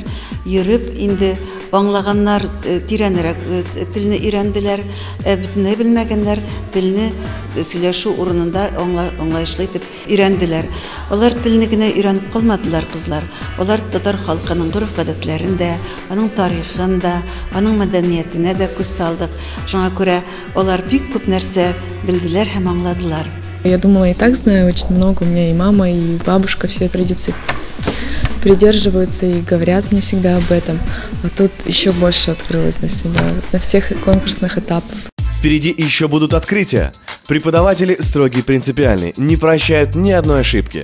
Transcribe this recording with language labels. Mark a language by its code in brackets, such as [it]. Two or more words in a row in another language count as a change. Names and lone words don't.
[tt] Йөреп инде аңлаганнар тирәнрәк телне өйрәнделәр, бөтенләй белмәгәннәр телне сөйләшү урынында аңлаешлы итеп өйрәнделәр. Алар телне генә өйрәнеп калмадылар кызлар. Алар татар халкының гореф-гадәтләрен дә, аның тарихын да, аның мәдәниятенә дә күз салдык. Шуңа күрә алар бик күп нәрсә белделәр һәм аңладылар. [ru] Я думала, и так знаю очень много. У меня и мама, и бабушка все традиции придерживаются и говорят мне всегда об этом. А тут еще больше открылось для себя на всех конкурсных этапах. Впереди еще будут открытия. Преподаватели строгие и принципиальные, не прощают ни одной ошибки.